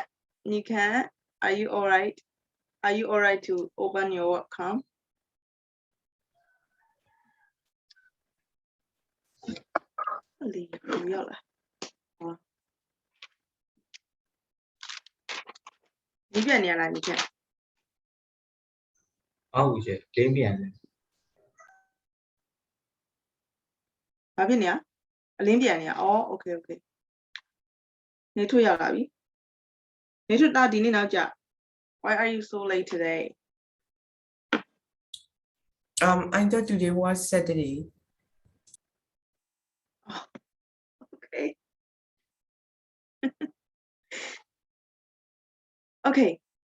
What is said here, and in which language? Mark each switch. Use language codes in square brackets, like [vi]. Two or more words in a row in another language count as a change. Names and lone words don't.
[en] Are you all right? Are you all right to open your webcam? You can. [my] ဟုတ်ကဲ့လင်းပြန်တယ် ဘာဖြစ်နေရအလင်းပြန်နေရအော် [en] okay okay [my] နေထွက်ရောက်လာပြီနေထွက်တာဒီနေ့နောက်ကြ [en] why are you so late today I thought today was Saturday. Okay.